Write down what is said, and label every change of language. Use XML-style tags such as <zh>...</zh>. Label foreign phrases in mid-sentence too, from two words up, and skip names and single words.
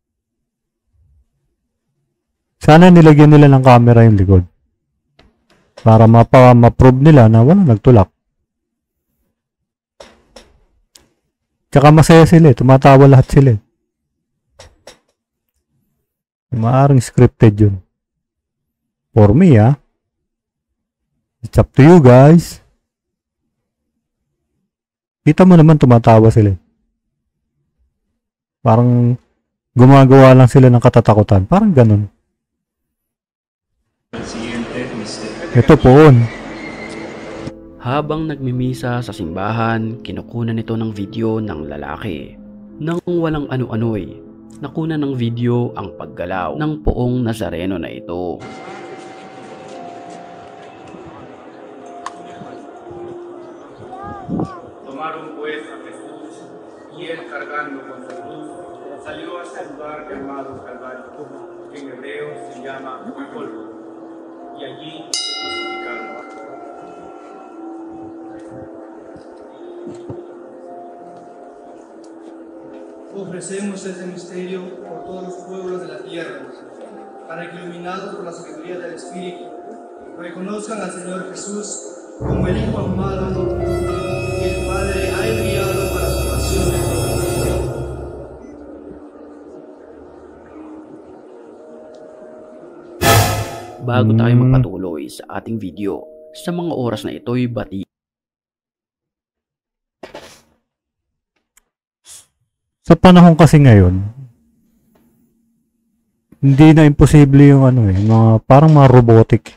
<tl>Sana nilagyan nila ng camera yung likod para ma-prove nila na wala nagtulak. Tsaka masaya sila, tumatawa lahat sila. Maaaring scripted yun.</tl> <en>For me, it's up to you guys.</en> <tl>Kita mo naman tumatawa sila. Parang gumagawa lang sila ng katatakutan. Parang ganun. Ito poon. Habang nagmimisa sa simbahan, kinukunan nito ng video ng lalaki. Nang walang ano-ano'y, nakuna ng video ang paggalaw ng poong Nazareno na ito.</tl> <es>Tomaron pues a Jesús y él cargando con su cruz salió a ese lugar llamado Calvario, que en hebreo se llama Golgota, y allí se crucificaron. Ofrecemos este misterio por todos los pueblos de la tierra, para que, iluminados por la sabiduría del Espíritu, reconozcan al Señor Jesús como el Hijo amado que el Padre ha enviado para salvación de todos.</es> <tl>Bago tayo magpatuloy sa ating video, sa mga oras na ito'y bati. Sa panahon kasi ngayon, hindi na imposible yung mga parang mga robotic.</tl>